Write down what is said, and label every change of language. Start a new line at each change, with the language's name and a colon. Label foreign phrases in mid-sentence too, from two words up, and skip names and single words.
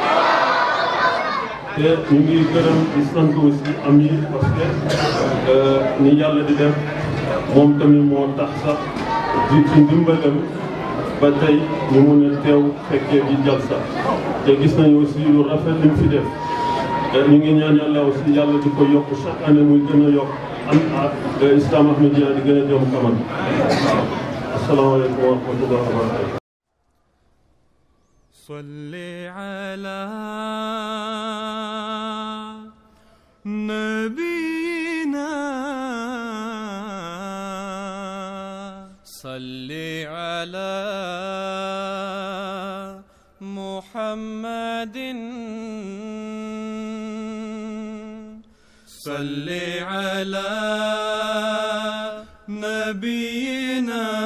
Wolof: te ñu ngi gërëm di sant aussi Amir parce que ni yàlla di def moom tamit moo tax sax di ci ndimbalam ba tey ñu mën a teew fekkee bi jalsa te gis nañu aussi lu rafet li mu fi def ñu ngi ñaan yàlla aussi yàlla di ko yokk chaque année muy gën a yokk am Islam Ahmadiyya di gën a jëm kanam.
Arabic: السلام عليكم ورحمة الله وبركاته. صلي على نبينا صلي على محمد صلي على نبينا